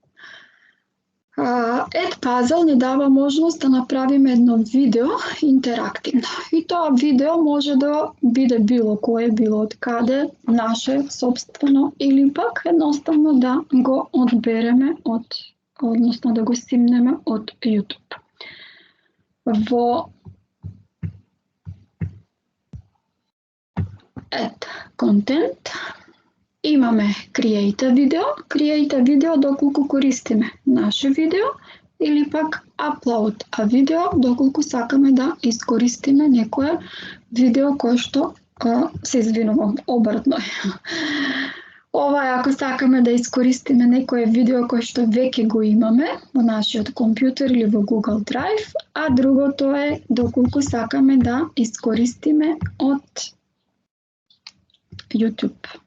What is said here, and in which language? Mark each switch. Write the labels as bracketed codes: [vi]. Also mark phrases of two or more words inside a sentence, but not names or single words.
[mk] Edpuzzle ни дава можност да направиме едно видео интерактивно. И тоа видео може да биде било кое, било од каде, наше, собствено, или пак едноставно да го одбереме односно да го симнеме од YouTube. Во [en] Add Content [mk] имаме [en] Create a Video. Create a Video [mk] доколку користиме наше видео или пак [en] Upload a Video [mk] доколку сакаме да искористиме некое видео кое што се извинувам, обратно е. Ова е ако сакаме да искористиме некое видео кое што веќе го имаме во нашиот компјутер или во Google Drive, а другото е доколку сакаме да искористиме од YouTube.